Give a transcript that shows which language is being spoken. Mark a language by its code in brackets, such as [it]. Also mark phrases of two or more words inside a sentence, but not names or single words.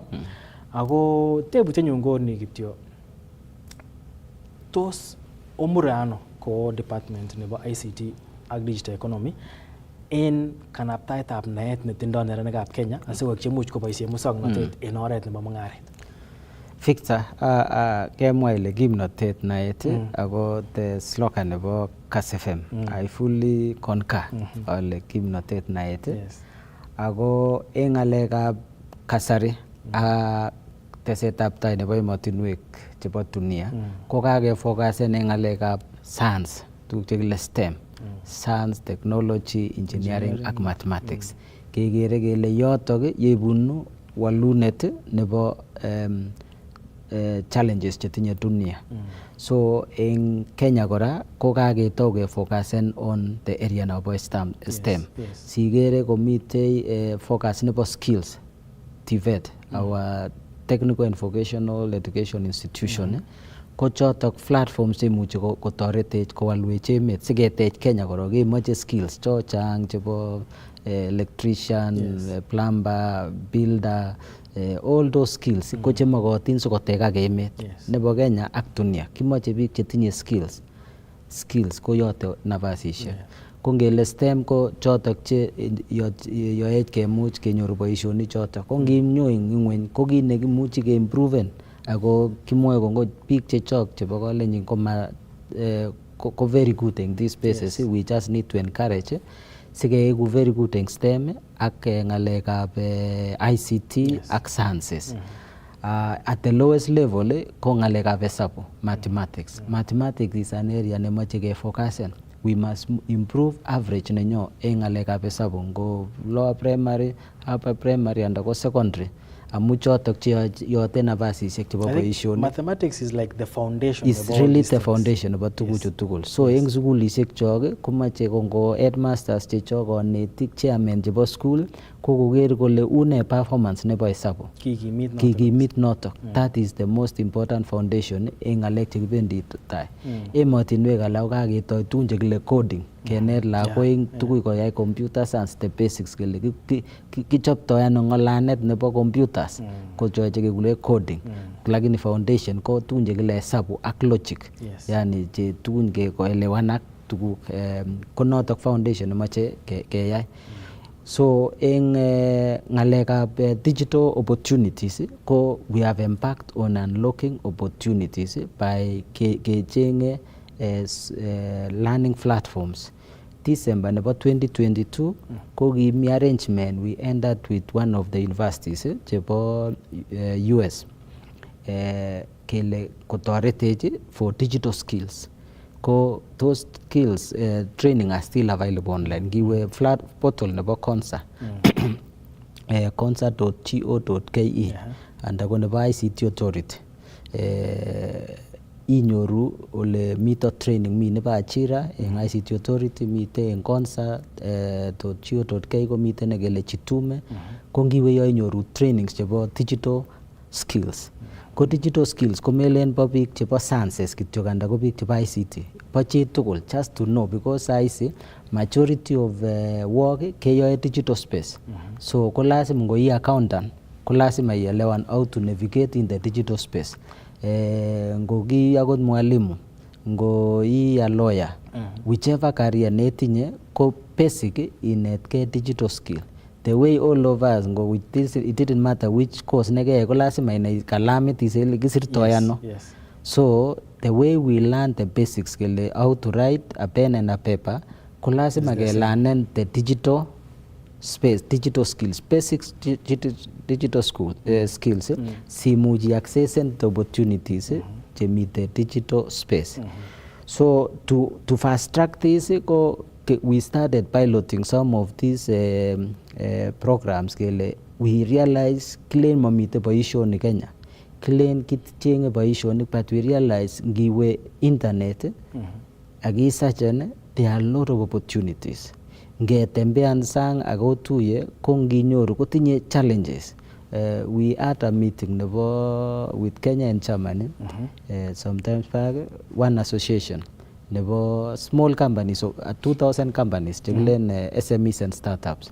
[kln] Ako tebutyenyun ko ni kityo. Tos omure ano ko department nebo ICT ak [en] digital economy [kln] en kanaptaetab naet netindo neranikab Kenya asikoek chemuch koboisien musoknotet en oret nebo mung'aret. Victor, kemwa ile kimnotet naet ako [en] the slogan [kln] nebo Kass FM. [en] I fully concur ale kimnotet naet. [kln] Ako eng ngalekab kasari tesetab tai nebo emotinwek chebo dunia ko kakefokasen eng ngalekab science, tuguk chekile STEM, [en] science, technology, engineering [kln] ak mathematics. Kekere kele yotok yeibunu walunet nebo challenges chetinye dunia. [en] So in Kenya [kln] kora ko kaketau kefocusen [en] on the area nebo STEM. [kln] Sigere komite [en] focus nebo skills, TVET, our technical and vocational education institution. [kln] Ko chotok platforms cheimuche kotoretech kowalwech emet siketech Kenya kora kemoche skills chochang chebo electrician, plumber, builder, [en] all those skills [kln] ko chemokotin sikotekak emet nebo Kenya ak dunia. Kimoche biik chetinye skills ko yote nafasisiek. Ko ngele STEM ko chotok che yoech kemuch kenyoru boisionik chotok. Ko ngimnyo eng ngweny ko kit nekimuchi keimproven ako kimwoe kongo biik chechok chebo kolenjin ko [en] very good in these spaces. We just need to encourage sikeiku very good [kln] eng STEM ak ngalekab ICT ak [en] sciences. At the lowest level [kln] ko ngalekab hesabu, [en] mathematics. Mathematics is an area [kln] nemoche kefocusen. [en] We must improve average [kln] nenyo eng ngalekab hesabu ngo [en] lower primary, upper primary and ko secondary. [kln] Amu chotok che yote nafasisiek chebo boisionik. [en] Mathematics is like the foundation. It's really the foundation [kln] nebo tuguchu tugul. So eng sukulisiek chok komache kongo headmasters chechok, konetik, chairman chebo school ko koker kole une performance nebo hesabu. Kikimit notok. [en] That is the most important foundation [kln] eng ngalek chekibendi tai. Emotinwek alak ko kaketoi tugun chekile coding. Kenet lakwek tuguk koyai [en] computer science, the basics [kln] kele kichoptoi ano ngalanet nebo computers ko choche kekule coding. Lakini foundation ko tugun chekile hesabu ak logic. Yani che tugun kekoelewan ak tuguk ko notok foundation nemoche keyai. [en] So [kln] eng ngalekab [en] digital opportunities ko we have embarked on unlocking opportunities by kechenge learning platforms. December nebo 2022 ko kimi arrangement we entered with one of the universities chebo US [kln] kele kotoretech [en] for digital skills. Ko those skills training are still available online. [kln] Giwe [en] flat portal [kln] nebo Konza konza.go.ke and ako nebo ICT authority inyoru ole mito training mi nebo ajira eng ICT authority, mite eng konza.go.ke ko mite nekele chitume. Ko ngiwe yo inyoru trainings chebo digital skills. Ko digital skills ko melen bo biik chebo sciences kityo anda ko biik chebo ICT. Bo chi tugul, [en] just to know, because I see majority of work keyoe digital space. [kln] So ko lazima ngo i accountant ko lazima ielewan [en] how to navigate in the digital space. [kln] Ngo ki akot mwalimu, ngo i a lawyer, [en] whichever career [kln] netinye ko basic inetke [en] digital skill. The way all of us go with this, it didn't matter which course [kln] nege ko lazima inai kalamit isele kisirtoi ano. [en] So the way we learn the basics kele how to write a pen and a paper [kln] ko lazima ke learnen [en] the digital space, digital skills, basic digital skills simuji accessing the opportunities chemi the digital space. So to fast track this we started piloting some of these programs kele we realize claim [kln] mamite boisionik [en] Kenya, claim [kln] kitchenge boisionik, [en] but we realize ngiwe internet akisearchen there are a lot of opportunities. [kln] Ngetembean sang akotuye ko nginyoru kotinye challenges. [en] We had a meeting with Kenya and Germany sometimes back, one association nebo small companies, 2,000 companies chekulen SMEs and startups.